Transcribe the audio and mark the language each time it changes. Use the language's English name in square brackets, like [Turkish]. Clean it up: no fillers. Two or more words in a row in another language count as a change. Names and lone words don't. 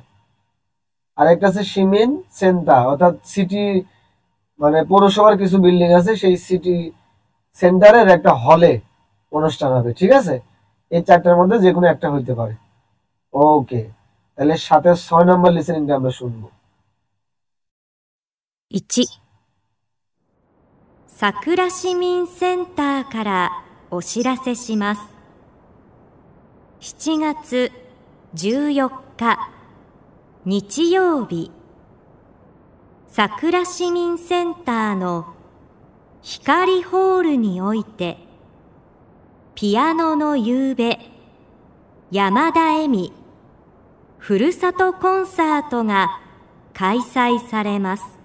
[Bangla] আর একটা আছে [Japanese] 市民センター, [Bangla] অর্থাৎ সিটি মানে পৌরসভার কিছু বিল্ডিং আছে, সেই সিটি সেন্টারের একটা হলে অনুষ্ঠান হবে, ঠিক আছে। এই 4টার মধ্যে যে কোনো একটা হইতে পারে। ওকে, তাহলে সাথে 6 নম্বর লিসেনিংটা আমরা শুনবো। [Japanese] 1、桜市民センターからお知らせします。7月14日日曜日、桜市民センターの光ホールにおいて、ピアノの夕べ山田恵美ふるさとコンサートが開催されます。